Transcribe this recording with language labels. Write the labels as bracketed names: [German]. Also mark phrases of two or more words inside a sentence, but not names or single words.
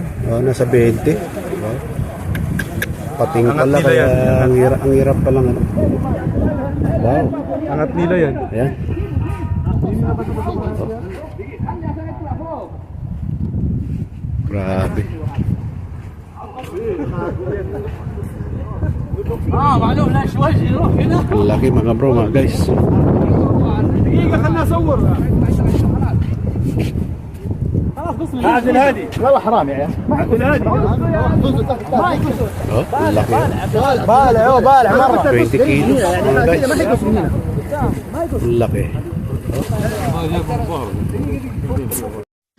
[Filipino] Oh, nasa 20. Oh. Pating Angat pala, nila kaya yan. ang hirap pa lang, ano? Wow. Angat nila yan. Ayan. Grabe. [Arabic] معلوم لا شوي يروح هنا [Filipino] Ang laki mga bro, mga guys. [Arabic] دقيقه خلنا اصور عبد الهادي والله حرام يا عبد الهادي [Filipino] Oh, ang laki. [Arabic] بالع مره [Filipino] 20 kilos mga guys. Ang laki.